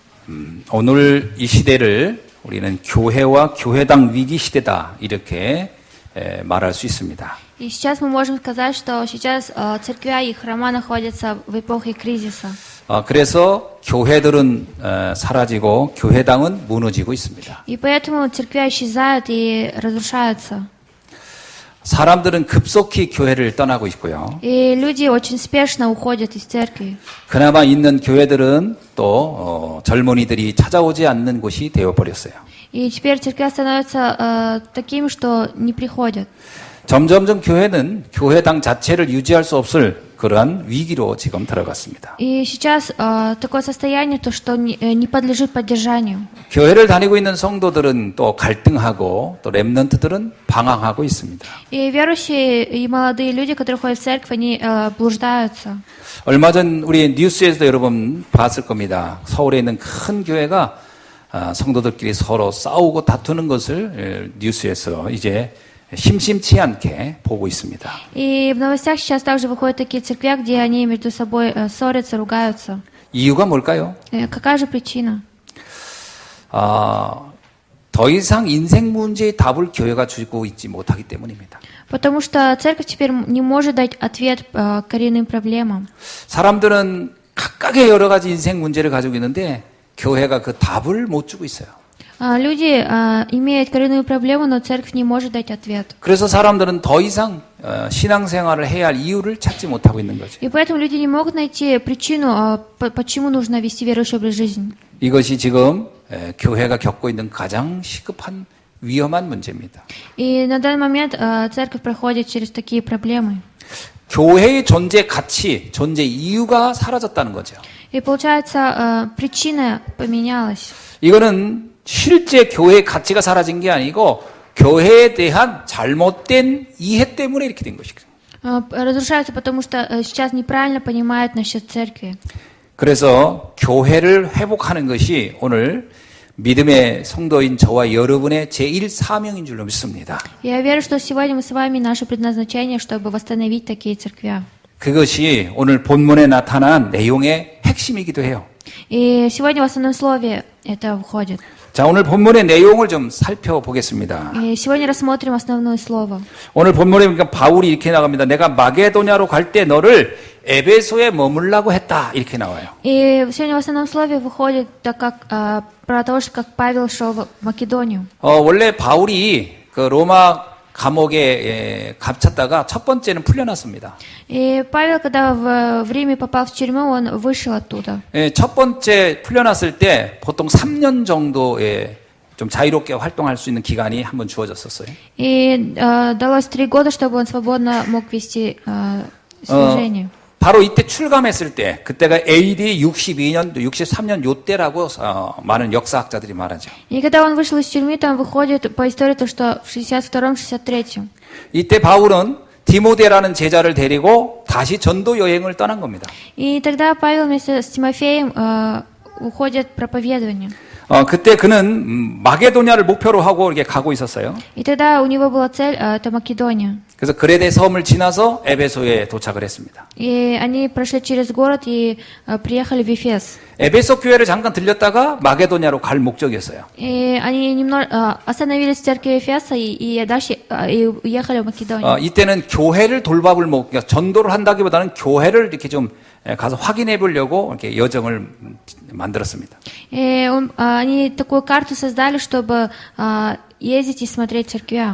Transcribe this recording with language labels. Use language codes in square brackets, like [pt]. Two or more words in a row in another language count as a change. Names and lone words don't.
[ko] 오늘 이 시대를 우리는 교회와 교회당 위기 시대다 이렇게 말할 수 있습니다. [ru] И сейчас мы можем сказать, что сейчас церквя и храма находятся в эпохе кризиса. [ko] 그래서 교회들은 사라지고 교회당은 무너지고 있습니다. [ru] И поэтому церквя исчезают и разрушаются. [ko] 사람들은 급속히 교회를 떠나고 있고요. [ru] И люди очень спешно уходят из церкви. [ko] 그나마 있는 교회들은 또 젊은이들이 찾아오지 않는 곳이 되어버렸어요. [ru] И теперь церквя становится такими, что не приходят. [ko] 점점점 교회는 교회당 자체를 유지할 수 없을 그러한 위기로 지금 들어갔습니다. [ru] И сейчас такое состояние, то, что не подлежит поддержанию. [ko] 교회를 다니고 있는 성도들은 또 갈등하고 또 렘넌트들은 방황하고 있습니다. [ru] И верующие и молодые люди, которые ходят в церковь, они блуждаются. [ko] 얼마 전 우리 뉴스에서도 여러분 봤을 겁니다. 서울에 있는 큰 교회가 성도들끼리 서로 싸우고 다투는 것을 뉴스에서 이제 심심치 않게 보고 있습니다. [ru] И в новостях сейчас также выходят такие церкви, где они между собой ссорятся, ругаются. [ko] 이유가 뭘까요? [ru] Какая же причина? [ko] 더 이상 인생 문제의 답을 교회가 주고 있지 못하기 때문입니다. [ru] Потому что церковь теперь не может дать ответ коренным проблемам. [ko] 사람들은 각각의 여러 가지 인생 문제를 가지고 있는데 교회가 그 답을 못 주고 있어요. [ru] Люди имеют коренную проблему, но церковь не может дать ответ. [ko] 그래서 사람들은 더 이상 신앙생활을 해야 할 이유를 찾지 못하고 있는 거죠. [ru] И поэтому люди не могут найти причину, почему нужно вести верующий образ жизни. [ko] 이것이 지금 교회가 겪고 있는 가장 시급한 위험한 문제입니다. [ru] И на данный момент церковь проходит через такие проблемы. [ko] 교회의 존재 가치, 존재 이유가 사라졌다는 거죠. [ru] И получается, причина поменялась. [ko] 이거는 실제 교회의 가치가 사라진 게 아니고 교회에 대한 잘못된 이해 때문에 이렇게 된 것이죠. [ru] Разрушается, потому что сейчас неправильно понимают насчет церкви. [ko] 그래서 교회를 회복하는 것이 오늘 믿음의 성도인 저와 여러분의 제1 사명인 줄로 믿습니다. [ru] Я верю, что сегодня мы с вами наше предназначение, чтобы восстановить такие церкви. [ko] 그것이 오늘 본문에 나타난 내용의 핵심이기도 해요. [ru] И сегодня в основном слове это входит. [ko] 자, 오늘 본문의 내용을 좀 살펴보겠습니다. [ru] И сегодня рассмотрим основное слово. [ko] 오늘 본문에 보니까 바울이 이렇게 나갑니다. 내가 마게도냐로 갈 때 너를 에베소에 머물라고 했다. 이렇게 나와요. [ru] И сегодня в основном слове выходит так как про то, что как Павел шел в Македонию. [ko] 원래 바울이 그 로마 감옥에 갇혔다가 첫 번째는 풀려났습니다. [ru] И Павел, когда в Риме попал в тюрьму, он вышел оттуда. [ko] 첫 번째 풀려났을 때 보통 3년 정도의 좀 자유롭게 활동할 수 있는 기간이 한번 주어졌었어요. [ru] И далось 3 года, чтобы он свободно мог вести служение. [ko] 바로 이때 출감했을 때 그때가 AD 62년, 63년 요때라고 많은 역사학자들이 말하죠. [ru] И когда он вышел из тюрьмы, там выходит по истории то, что в 62-м, 63-м. [ko] 이때 바울은 디모데라는 제자를 데리고 다시 전도 여행을 떠난 겁니다. [ru] И тогда Павел вместе с Тимофеем уходит в проповедование. [ko] 그때 그는 마게도냐를 목표로 하고 이렇게 가고 있었어요. [ru] И тогда у него была цель, это Македония. [ko] 그래서 그레데 섬을 지나서 에베소에 도착을 했습니다. [ru] И они прошли через город и приехали в Эфес. [ko] 에베소 교회를 잠깐 들렸다가 마게도냐로 갈 목적이었어요. [ru] И они немного остановились в церкви Эфеса и дальше уехали в Македонию. [ko] 이때는 교회를 돌봐볼 목적, 전도를 한다기보다는 교회를 이렇게 좀 가서 확인해 보려고 이렇게 여정을 만들었습니다. [ru] И они такую карту создали, чтобы ездить и смотреть церквя.